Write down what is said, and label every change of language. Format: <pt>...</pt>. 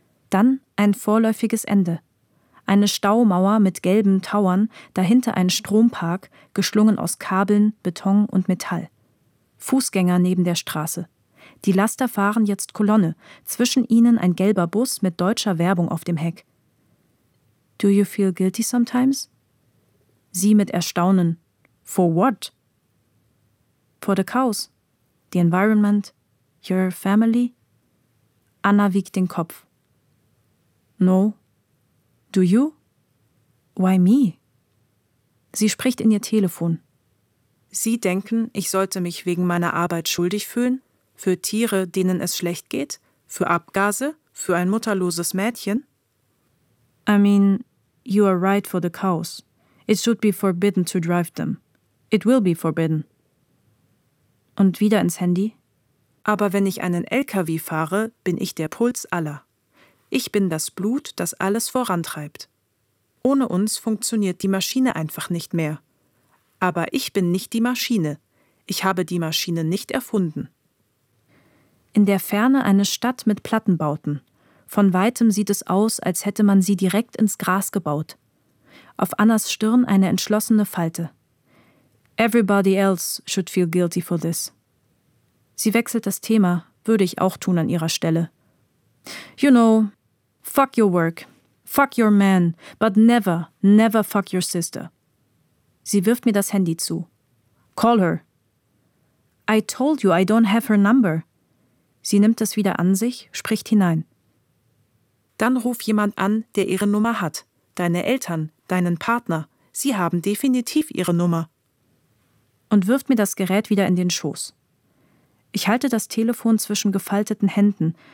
<de>Dann ein vorläufiges Ende. Eine Staumauer mit gelben Tauern, dahinter ein Strompark, geschlungen aus Kabeln, Beton und Metall. Fußgänger neben der Straße. Die Laster fahren jetzt Kolonne, zwischen ihnen ein gelber Bus mit deutscher Werbung auf dem Heck.</de> <en>Do you feel guilty sometimes?</en> <de>Sie mit Erstaunen.</de> <en>For what? For the cows. The environment. Your family.</en> <de>Anna wiegt den Kopf.</de> <en>No. Do you? Why me?</en> <de>Sie spricht in ihr Telefon. Sie denken, ich sollte mich wegen meiner Arbeit schuldig fühlen? Für Tiere, denen es schlecht geht? Für Abgase? Für ein mutterloses Mädchen?</de> <en>I mean, you are right for the cows. It should be forbidden to drive them. It will be forbidden.</en> <de>Und wieder ins Handy. Aber wenn ich einen LKW fahre, bin ich der Puls aller. Ich bin das Blut, das alles vorantreibt. Ohne uns funktioniert die Maschine einfach nicht mehr. Aber ich bin nicht die Maschine. Ich habe die Maschine nicht erfunden. In der Ferne eine Stadt mit Plattenbauten. Von Weitem sieht es aus, als hätte man sie direkt ins Gras gebaut. Auf Annas Stirn eine entschlossene Falte.</de> <en>Everybody else should feel guilty for this.</en> <de>Sie wechselt das Thema, würde ich auch tun an ihrer Stelle.</de> <en>You know, fuck your work, fuck your man, but never, never fuck your sister.</en> <de>Sie wirft mir das Handy zu.</de> <en>Call her. I told you I don't have her number.</en> <de>Sie nimmt es wieder an sich, spricht hinein. Dann ruf jemand an, der ihre Nummer hat. Deine Eltern, deinen Partner. Sie haben definitiv ihre Nummer. Und wirft mir das Gerät wieder in den Schoß. Ich halte das Telefon zwischen gefalteten Händen.</de>